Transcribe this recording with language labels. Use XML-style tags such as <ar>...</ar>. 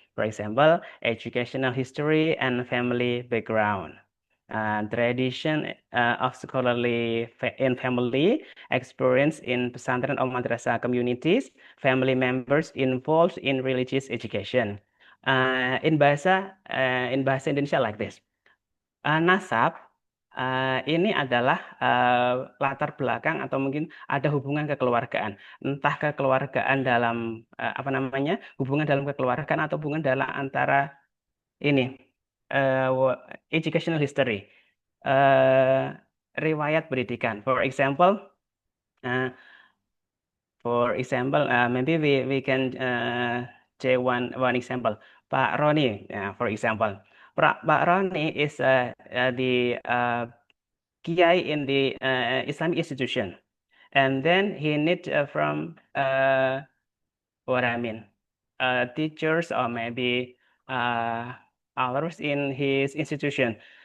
<en>For example, educational history and family background. Tradition of scholarly in family, experience in pesantren or madrasah communities, family members involved in religious education. In bahasa Indonesia like this.</en> <id>Nasab ini adalah latar belakang atau mungkin ada hubungan kekeluargaan, entah kekeluargaan dalam apa namanya, hubungan dalam kekeluargaan atau hubungan dalam antara ini educational history, uh, riwayat pendidikan.</id> <en>Uh, maybe we can say one example. Pak Roni, for example. Pak Roni is the kiai in the Islamic institution, and then he need from what I mean, teachers or maybe others in his institution.</en>